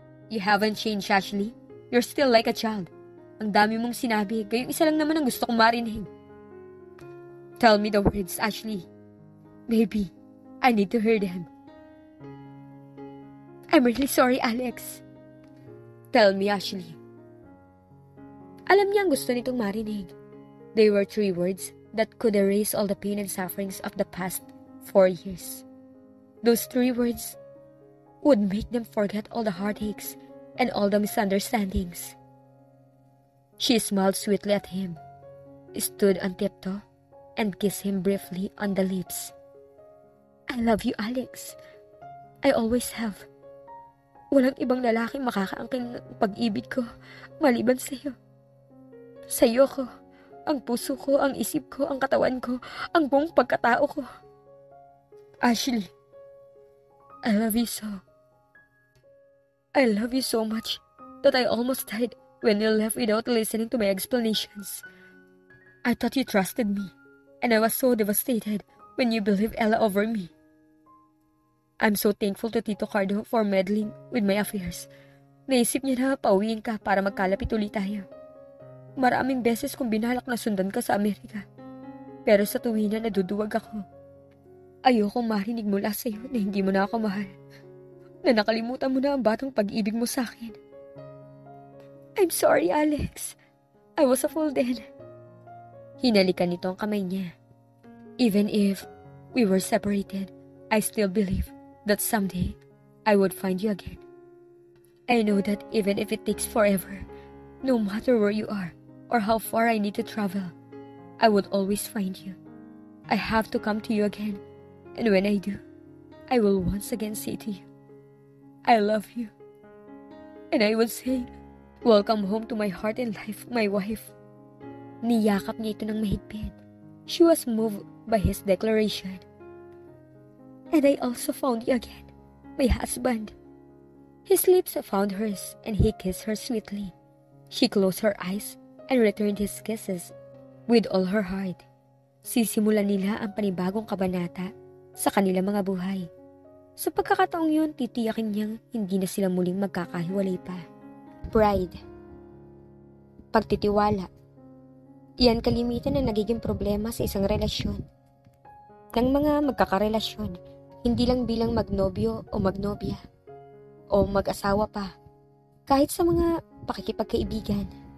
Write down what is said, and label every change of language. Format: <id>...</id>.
<en>"You haven't changed, Ashley. You're still like a child.</en> <tl>Ang dami mong sinabi, gayong isa lang naman ang gusto kong marinig."</tl> <en>"Tell me the words, Ashley. Baby, I need to hear them." "I'm really sorry, Alex." "Tell me, Ashley."</en> <tl>Alam niya ang gusto nitong marinig.</tl> <en>They were 3 words that could erase all the pain and sufferings of the past 4 years. Those 3 words would make them forget all the heartaches and all the misunderstandings. She smiled sweetly at him, stood on tiptoe, and kissed him briefly on the lips. "I love you, Alex. I always have.</en> <tl>Walang ibang lalaking makakaangkin ng pag-ibig ko maliban sa'yo. Sa'yo ko, ang puso ko, ang isip ko, ang katawan ko, ang buong pagkatao ko.</tl> <en>Ashley, I love you so. I love you so much that I almost died when you left without listening to my explanations. I thought you trusted me, and I was so devastated when you believed Ella over me. I'm so thankful to Tito Cardo for meddling with my affairs.</en> <tl>Naisip niya na pauwiin ka para magkalapit ulit tayo. Maraming beses kong binalak na sundan ka sa Amerika. Pero sa tuwina naduduwag ako. Ayokong marinig mula sa iyo na hindi mo na ako mahal. Na nakalimutan mo na ang batang pag-ibig mo sa akin.</tl> <en>I'm sorry, Alex. I was a fool then."</en> <tl>Hinalikan nito ang kamay niya.</tl> <en>Even if we were separated, I still believe that someday I would find you again. I know that even if it takes forever, no matter where you are or how far I need to travel, I would always find you. I have to come to you again, and when I do, I will once again say to you, I love you. And I would say, welcome home to my heart and life, my wife.</en> <tl>Niyakap niya ito ng mahigpit.</tl> <en>She was moved by his declaration. And I also found you again, my husband. His lips found hers, and he kissed her sweetly. She closed her eyes and returned his kisses with all her heart.</en> <tl>Sisimulan nila ang panibagong kabanata sa kanilang mga buhay. Sa pagkakataong yun, titiyakin niyang hindi na sila muling magkakahiwalay pa. Pride. Pagtitiwala. Iyan kalimitan na nagiging problema sa isang relasyon. Ng mga magkakarelasyon, hindi lang bilang magnobyo o magnobya, o mag-asawa pa, kahit sa mga pakikipagkaibigan.</tl>